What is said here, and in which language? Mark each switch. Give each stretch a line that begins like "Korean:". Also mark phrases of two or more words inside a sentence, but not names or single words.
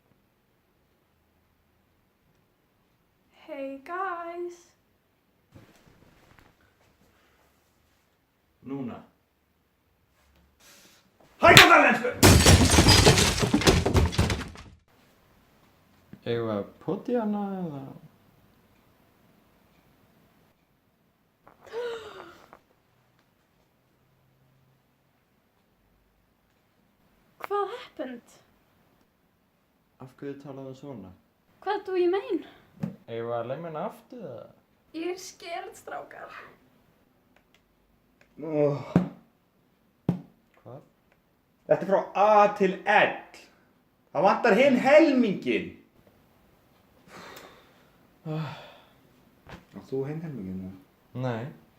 English: Hey guys.
Icelandic: Núna. Hægt að tala ensku! Eigum við að poti hana eða?
English: What happened?
Icelandic: Af hverju talaðu svona?
English: What do you mean?
Icelandic: Eigum við að lemja hana aftur eða? Ég er scared, strákar. Hvað? Þetta er frá A til L. Það vantar hinn helmingin. Átt þú hinn helmingin?